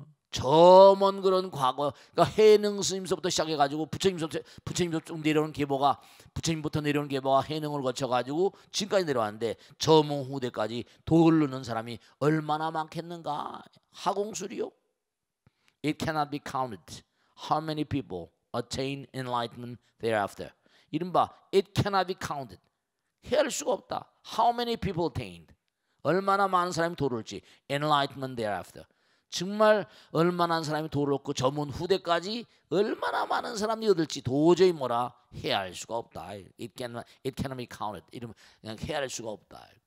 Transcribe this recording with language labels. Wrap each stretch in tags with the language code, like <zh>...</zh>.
<ko>저 먼 그런 과거, 그러니까 해능 스님서부터 시작해가지고 부처님부터 내려오는 계보가 부처님부터 내려오는 계보가 해능을 거쳐가지고 지금까지 내려왔는데 저 먼 후대까지 도를 넣는 사람이 얼마나 많겠는가? 하공술이요.</ko> <en>It cannot be counted. How many people attain enlightenment thereafter?</en> <ko>이른바</ko> <en>it cannot be counted.</en> <ko>헤아릴 수가 없다.</ko> <en>How many people attained?</en> <ko>얼마나 많은 사람이 도를 얻지?</ko> <en>Enlightenment thereafter.</en> <ko>정말 얼마나 많은 사람이 도를 얻고 저문 후대까지 얼마나 많은 사람이 얻을지 도저히 뭐라 헤아릴 수가 없다.</ko> <en>It cannot be counted.</en> <ko>이러면 그냥 헤아릴 수가 없다.</ko>